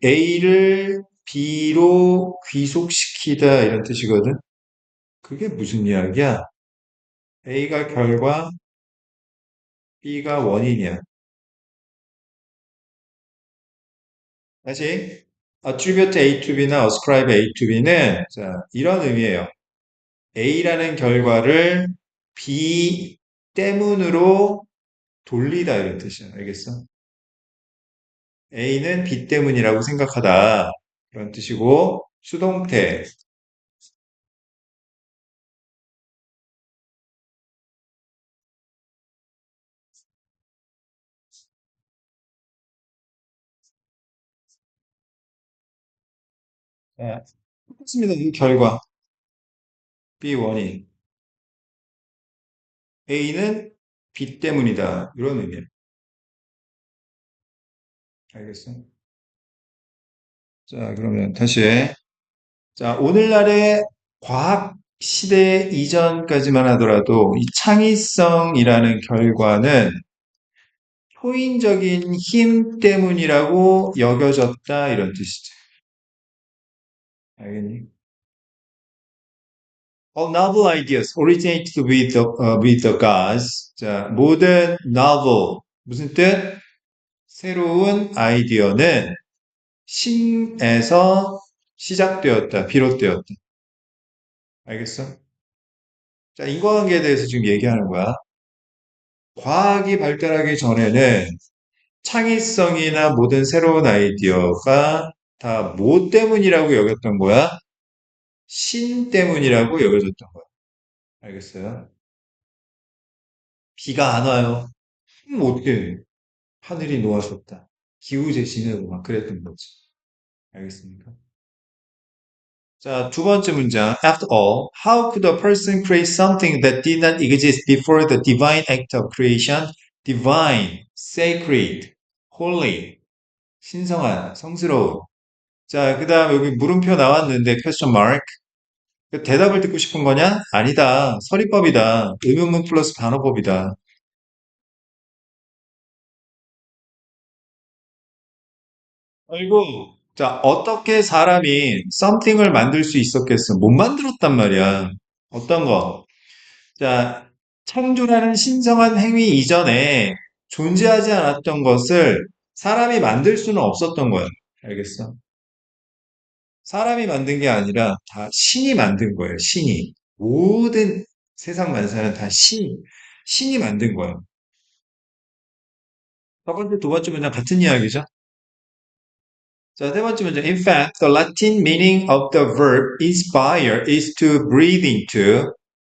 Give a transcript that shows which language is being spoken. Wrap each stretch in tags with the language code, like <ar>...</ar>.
<ko>A를 B로 귀속시키다 이런 뜻이거든. 그게 무슨 이야기야? A가 결과, B가 원인이야. 다시</ko> <en>attribute A to B</en> <ko>나</ko> <en>ascribe A to B</en> <ko>는 자, 이런 의미예요. A라는 결과를 B 때문으로 돌리다 이런 뜻이야. 알겠어? A는 B 때문이라고 생각하다. 그런 뜻이고 수동태. 예, 똑같습니다. 이 결과. B1이. A는 B 때문이다. 이런 의미예요. 알겠어요? 자, 그러면 다시. 자, 오늘날의 과학 시대 이전까지만 하더라도 이 창의성이라는 결과는 초인적인 힘 때문이라고 여겨졌다. 이런 뜻이죠. 알겠니?</ko> <en>All novel ideas originated with the gods.</en> <ko>자, 모든 novel. 무슨 뜻? 새로운 아이디어는 신에서 시작되었다. 비롯되었다. 알겠어? 자, 인과관계에 대해서 지금 얘기하는 거야. 과학이 발달하기 전에는 창의성이나 모든 새로운 아이디어가 다 뭐 때문이라고 여겼던 거야? 신 때문이라고 여겨졌던 거야. 알겠어요? 비가 안 와요. 어떻게 해? 하늘이 놓아줬다. 기후제신으로 막 그랬던 거지. 알겠습니까? 자, 두 번째 문장.</ko> <en>After all, how could a person create something that did not exist before the divine act of creation? Divine, sacred, holy,</en> <ko>신성한, 성스러운. 자, 그 다음 여기 물음표 나왔는데 question mark. 그 대답을 듣고 싶은 거냐? 아니다. 서리법이다. 의문문 플러스 단어법이다. 아이고. 자, 어떻게 사람이 something을 만들 수 있었겠어? 못 만들었단 말이야. 어떤 거? 자, 창조라는 신성한 행위 이전에 존재하지 않았던 것을 사람이 만들 수는 없었던 거야. 알겠어? 사람이 만든 게 아니라 다 신이 만든 거예요. 신이. 모든 세상 만사는 다 신이 만든 거야. 첫 번째, 두 번째 문장 같은 이야기죠. 자, 세 번째 문장.</ko> <en>In fact, the Latin meaning of the verb inspire is to breathe into.</en>